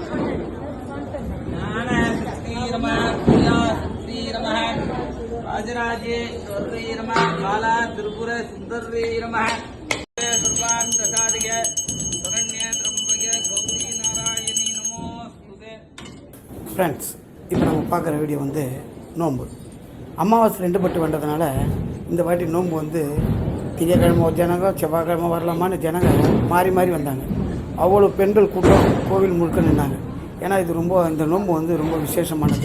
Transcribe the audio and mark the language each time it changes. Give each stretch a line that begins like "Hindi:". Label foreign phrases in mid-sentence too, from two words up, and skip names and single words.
Sanskrit: ज्ञानशक्ति नमः क्रियाशक्ति नमः राजराजेश्वरी नमः बाला त्रिपुर सुंदरी नमः सर्वान्तसाधिक शरण्ये त्र्यंबके गौरी नारायणी नमोस्तुते.
Tamil: ஃப்ரெண்ட்ஸ், இப்போ நம்ம பார்க்குற வீடியோ வந்து நோன்பு அமாவாசை 2 பட்டு வந்ததுனால இந்த வாட்டி நோன்பு வந்து திங்கக்கிழமை ஜனங்க செவ்வாய்க்கிழமை வரலாமான்னு ஜனங்க மாறி மாறி வந்தாங்க. அவ்வளோ பெண்கள் கூட்டம் கோவில் முழுக்க நின்னாங்க. ஏன்னா இது இந்த நோன்பு வந்து ரொம்ப விசேஷமானது.